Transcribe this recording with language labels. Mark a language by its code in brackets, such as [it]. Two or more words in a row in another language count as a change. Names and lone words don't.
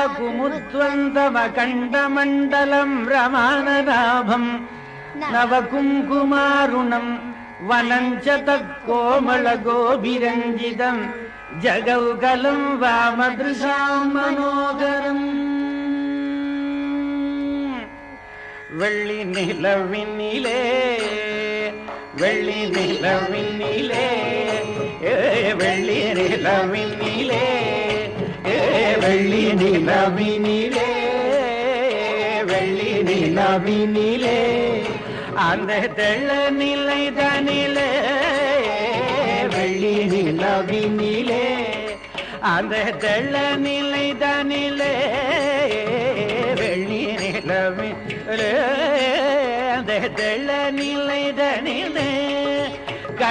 [sa] कुमुद्वन्द्वमकण्डमण्डलं रमाननाभं नवकुङ्कुमारुणं वनं च तत्कोमलगोभिरञ्जितं जगौकलं वामदृशां मनोहरम् [ta] வெள்ளி நிலவினிலே வெள்ளி நிலவினிலே வெள்ளி நிலவினிலே வெள்ளி நிலவினிலே வெள்ளி நிலவினிலே அந்த தெள்ள நிலை தனிலே வெள்ளி நிலவினிலே அந்த தெள்ள நிலை தனிலே வெள்ளி நிலவினிலே அந்த தெள்ள நிலை தனிலே